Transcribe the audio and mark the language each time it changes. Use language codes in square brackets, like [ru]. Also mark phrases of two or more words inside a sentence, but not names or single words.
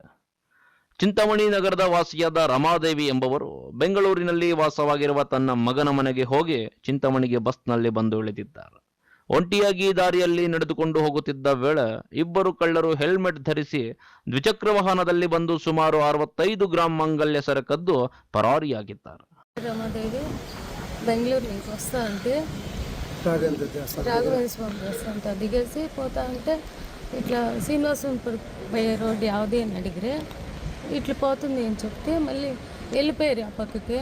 [kn] ಚಿಂತಾಮಣಿ ನಗರದ ವಾಸಿಯಾದ ರಮಾದೇವಿ ಎಂಬವರು ಬೆಂಗಳೂರಿನಲ್ಲಿ ವಾಸವಾಗಿರುವ ತನ್ನ ಮಗನ ಮನೆಗೆ ಹೋಗಿ ಚಿಂತಾಮಣಿಗೆ ಬಸ್ನಲ್ಲಿ ಬಂದು ಇಳಿದಿದ್ದಾರೆ. ಒಂಟಿಯಾಗಿ ದಾರಿಯಲ್ಲಿ ನಡೆದುಕೊಂಡು ಹೋಗುತ್ತಿದ್ದ ವೇಳೆ ಇಬ್ಬರು ಕಳ್ಳರು ಹೆಲ್ಮೆಟ್ ಧರಿಸಿ ದ್ವಿಚಕ್ರ ವಾಹನದಲ್ಲಿ ಬಂದು ಸುಮಾರು 65 ಗ್ರಾಂ ಮಾಂಗಲ್ಯ ಸರ ಕದ್ದು పరారియాగిದ್ದಾರೆ. [te] రమాదేవి బెంగళూరు నుంచి వస్తా అంటే రాఘవేంద్ర స్వామి వస్తా దిగేసి పోతా అంటే ఇట్లా శ్రీనివాసపురం పోయే రోడ్డు యావది అని అడిగిరే ఇట్లా పోతుంది అని చెప్తే మళ్ళీ వెళ్ళిపోయారు ఆ పక్కకి.